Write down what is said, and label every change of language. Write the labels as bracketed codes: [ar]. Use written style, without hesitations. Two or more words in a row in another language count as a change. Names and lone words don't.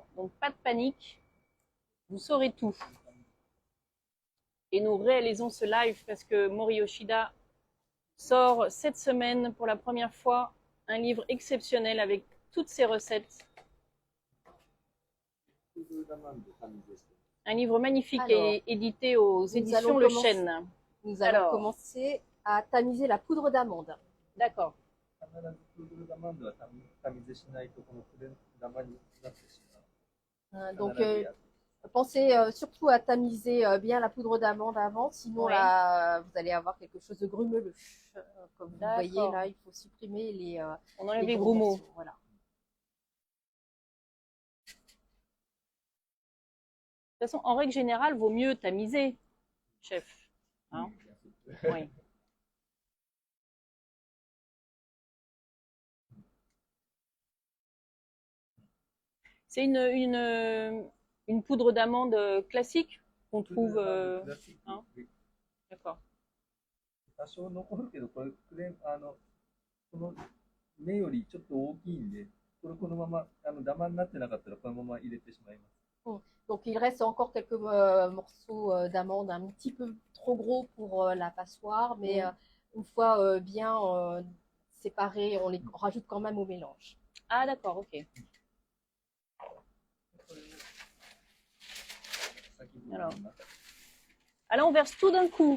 [fr] Donc, pas de panique, vous saurez tout. Et nous réalisons ce live parce que Mori Yoshida sort cette semaine pour la première fois un livre exceptionnel avec toutes ses recettes. Un livre magnifique. Alors, et édité aux éditions Le Chêne. Nous allons commencer à tamiser la poudre d'amande. D'accord. [ja] 必ず [fr] poudre d'amande [ja] はタミゼしないとこのプレダマになってしまう。 [fr] Donc, pensez surtout à tamiser bien la poudre d'amande avant, sinon Ouais. là, vous allez avoir quelque chose de grumeleux. Comme vous D'accord. voyez là, il faut supprimer les, On enlève les gros gros mots. morceaux, voilà. De toute façon, en règle générale, vaut mieux tamiser, chef. Hein? Oui. C'est une poudre d'amande classique qu'on trouve. Hein? D'accord. [ja] 多少残るけど、これこの目よりちょっと大きいんで、このままダマになってなかったらこのまま入れてしまいます。 [fr] Donc il reste encore quelques morceaux d'amande un petit peu trop gros pour la passoire, mais une fois bien séparés, on les rajoute quand même au mélange. Ah d'accord, ok. Alors on verse tout d'un coup.